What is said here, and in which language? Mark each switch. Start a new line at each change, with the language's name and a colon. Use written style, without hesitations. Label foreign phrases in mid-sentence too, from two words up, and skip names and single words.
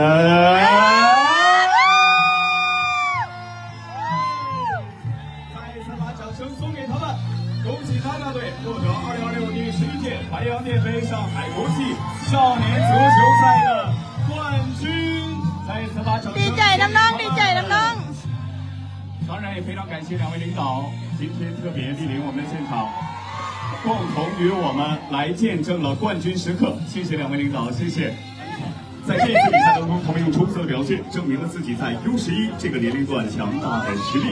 Chinese: 一次把掌声送给他们，恭喜他大队获得2026第11届白洋淀杯上海国际少年足球赛的冠军。再一次把掌声。
Thai: ดีใจน้องๆดีใจน้อง ๆ。
Chinese: 当然也非常感谢两位领导今天特别莅临我们的现场，共同与我们来见证了冠军时刻。谢谢两位领导，谢谢。在这一次比赛当中，他们用出色的表现证明了自己在 U11这个年龄段强大的实力。